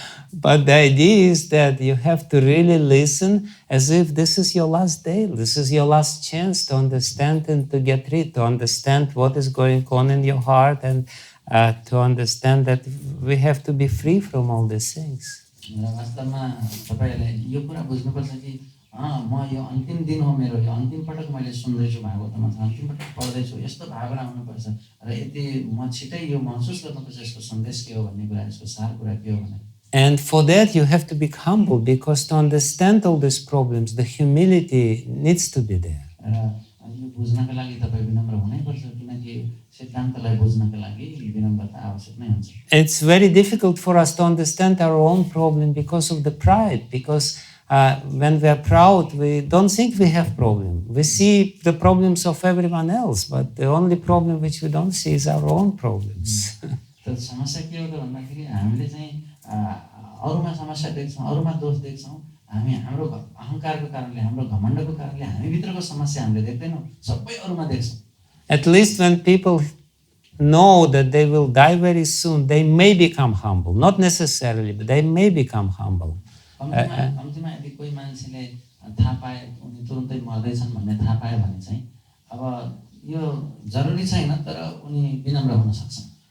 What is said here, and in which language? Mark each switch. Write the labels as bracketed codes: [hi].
[en] But the idea is that you have to really listen as if this is your last day. This is your last chance to understand and to get rid, to understand what is going on in your heart and to understand that we have to be free from all these things. [ne] वास्तवमा तपाईहरुले यो कुरा बुझ्नुपर्छ कि म यो अन्तिम दिन हो मेरो यो अन्तिम पटक मैले सुन्दैछु भागवतमा अन्तिम पटक पढ्दैछु यस्तो भावना आउनुपर्छ र यति म छिटै यो महसुस गर्नुपर्छ यसको सन्देश के हो भन्ने कुरा यसको सार कुरा के हो भने. [en] And for that you have to be humble because to understand all these problems the humility needs to be there. [ne] यो बुझ्नका लागि तपाई विनम्र हुनैपर्छ किनकि सिद्धान्तलाई बुझ्नका लागि विनम्रता आवश्यक नै हुन्छ. [en] It's very difficult for us to understand our own problem because of the pride, because when we are proud we don't think we have problem. We see the problems of everyone else, but the only problem which we don't see is our own problems. [ne] त समस्या के हो त भन्दाखेरि हामीले चाहिँ अरूमा समस्या देख्छौं अरूमा दोष देख्छौं हामी हाम्रो अहंकारको कारणले हाम्रो घमण्डको कारणले हामी भित्रको समस्या हामीले देख्दैनौं सबै अरूमा देख्छौं. [en] At least when people know that they will die very soon, they may become humble. Not necessarily, but they may become humble. [ne] कम्तीमा यदि कोही मान्छेले थाहा पाए उनी तुरुन्तै मर्दैछन् भन्ने थाहा पाए भने चाहिँ अब यो जरुरी छैन तर उनी विनम्र हुन सक्छन्.